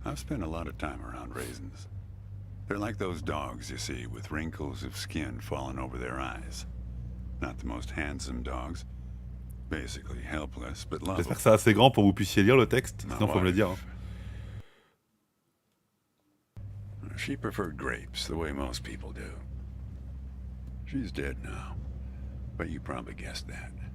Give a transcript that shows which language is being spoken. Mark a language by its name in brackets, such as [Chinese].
[English] I've spent a lot of time around raisins. They're like those dogs you see with wrinkles of skin falling over their eyes. Not the most handsome dogs. Basically helpless, but lovable. [French] J'espère que c'est assez grand pour que vous puissiez lire le texte, sinon faut me le dire. Hein. [English] She preferred grapes the way most people do. She's dead now, but you probably guessed that.